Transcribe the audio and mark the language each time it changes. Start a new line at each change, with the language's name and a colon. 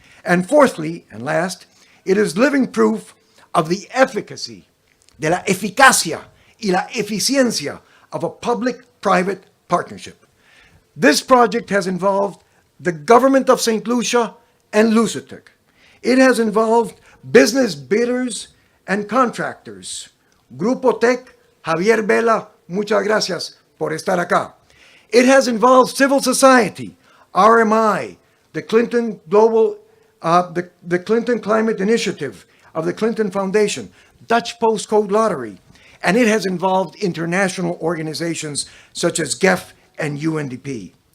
English: And fourthly, and last, it is living proof of the efficacy,
Spanish: de la eficacia y la eficiencia
English: of a public-private partnership. This project has involved the government of St. Lucia and LUCELEC. It has involved business bidders and contractors.
Spanish: Grupo Tech, Javier Vela, muchas gracias por estar acá.
English: It has involved civil society, RMI, the Clinton Global, the Clinton Climate Initiative of the Clinton Foundation, Dutch Postcode Lottery, and it has involved international organizations such as GEF and UNDP.